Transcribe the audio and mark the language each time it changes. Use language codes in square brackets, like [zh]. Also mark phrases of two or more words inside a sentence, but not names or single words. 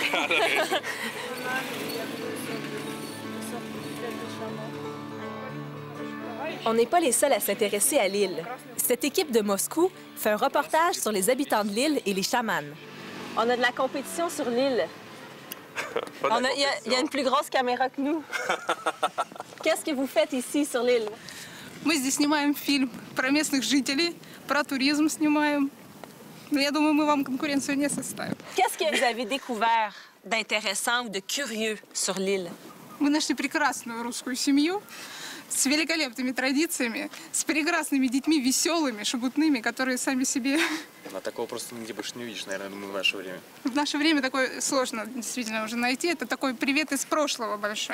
[fr] On n'est pas les seuls à s'intéresser à l'île. Cette équipe de Moscou fait un reportage sur les habitants de l'île et les chamans. On a de la compétition sur l'île. Il y a une plus grosse caméra que nous. Qu'est-ce que vous faites ici sur l'île? [ru] Мы здесь снимаем фильм про местных жителей, про туризм снимаем. Но я думаю, мы вам конкуренцию не составим. [fr] Qu'est-ce que vous avez découvert d'intéressant ou de curieux sur l'île? [ru] Мы нашли прекрасную русскую семью с великолепными традициями, с прекрасными детьми, веселыми, шебутными, которые сами себе... А такого просто нигде больше не увидишь, наверное, в наше время. В наше время такое сложно действительно уже найти. Это такой привет из прошлого большой.